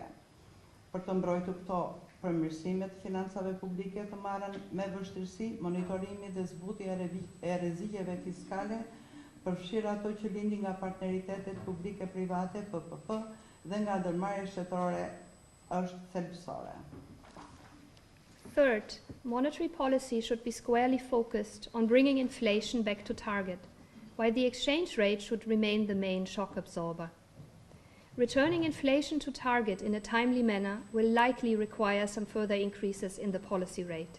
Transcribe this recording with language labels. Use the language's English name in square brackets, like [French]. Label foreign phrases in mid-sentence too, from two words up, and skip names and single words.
[Albanian] Për të mbrojtur këto përmirësime të financave publike të marrën me vështirësi monitorimi dhe zbutja e rreziqeve fiskale, përfshirë ato që lindin nga partneritetet publike-private PPP dhe nga ndërmarrjet shtetërore është thelbësore. [English] Third, monetary policy should be squarely focused on bringing inflation back to target, while the exchange rate should remain the main shock absorber. Returning inflation to target in a timely manner will likely require some further increases in the policy rate.